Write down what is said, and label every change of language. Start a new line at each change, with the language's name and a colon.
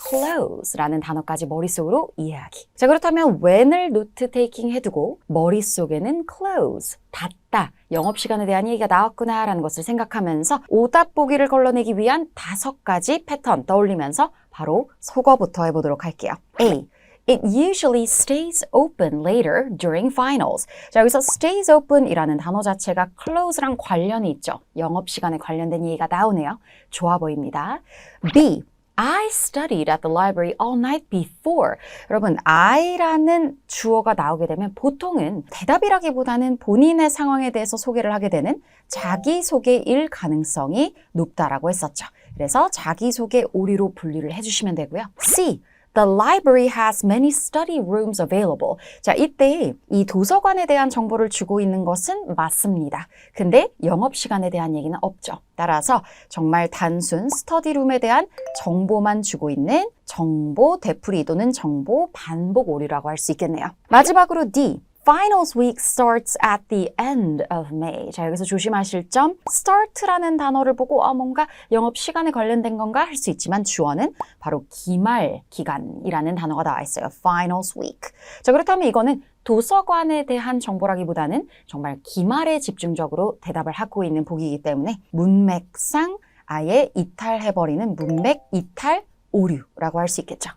Korean: close라는 단어까지 머릿속으로 이해하기. 자, 그렇다면 when을 노트 테이킹 해두고 머릿속에는 close, 닫다, 영업시간에 대한 얘기가 나왔구나 라는 것을 생각하면서 오답 보기를 걸러내기 위한 5가지 패턴 떠올리면서 바로 속어부터 해보도록 할게요.
English: A. It usually stays open later during finals.
Korean: 자, 여기서
English: stays open
Korean: 이라는 단어 자체가 close랑 관련이 있죠. 영업시간에 관련된 얘기가 나오네요. 좋아 보입니다. B.
English: I studied at the library all night before.
Korean: 여러분, I라는 주어가 나오게 되면 보통은 대답이라기보다는 본인의 상황에 대해서 소개를 하게 되는 자기소개일 가능성이 높다라고 했었죠. 그래서 자기소개 오류로 분류를 해주시면 되고요.
English: C. The library has many study rooms available.
Korean: 자, 이때 이 도서관에 대한 정보를 주고 있는 것은 맞습니다. 근데 영업시간에 대한 얘기는 없죠. 따라서 정말 단순 스터디룸에 대한 정보만 주고 있는 정보 되풀이 또는 정보 반복 오류라고 할 수 있겠네요. 마지막으로 D.
English: Finals week starts at the end of May.
Korean: 자, 여기서 조심하실 점, start라는 단어를 보고 뭔가 영업 시간에 관련된 건가 할 수 있지만 주어는 바로 기말 기간이라는 단어가 나와 있어요.
English: Finals week.
Korean: 자, 그렇다면 이거는 도서관에 대한 정보라기보다는 정말 기말에 집중적으로 대답을 하고 있는 보기이기 때문에 문맥상 아예 이탈해버리는 문맥 이탈 오류라고 할 수 있겠죠.